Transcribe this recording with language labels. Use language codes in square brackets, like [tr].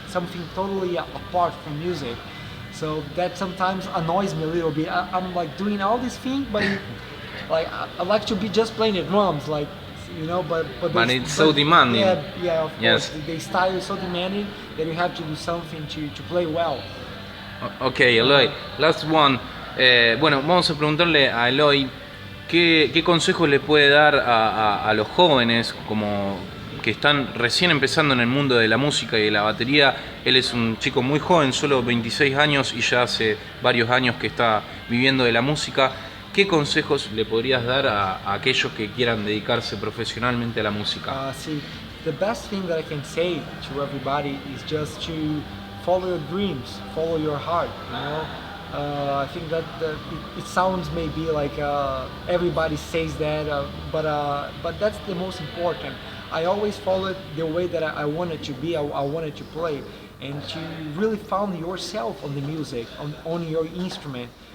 [en] Something totally apart from music. So that sometimes annoys me a little bit. I'm like doing all these things, but like I like to be just playing the drums, like, you know, but it's so demanding. Yeah, of Yes. course. The style is so demanding that you have to do something to play well. Okay, Eloy, last one. [es] Bueno, vamos a preguntarle a Eloy qué consejo le puede dar a los jóvenes como que están recién empezando en el mundo de la música y de la batería. Él es un chico muy joven, solo 26 años, y ya hace varios años que está viviendo de la música. ¿Qué consejos le podrías dar a aquellos que quieran dedicarse profesionalmente a la música? [en] See, the best thing that I can say to everybody is just to follow your dreams, follow your heart, you know. I think that it sounds maybe like everybody says that, but that's the most important. I always followed the way that I wanted to be, I wanted to play, and to really found yourself on the music, on your instrument.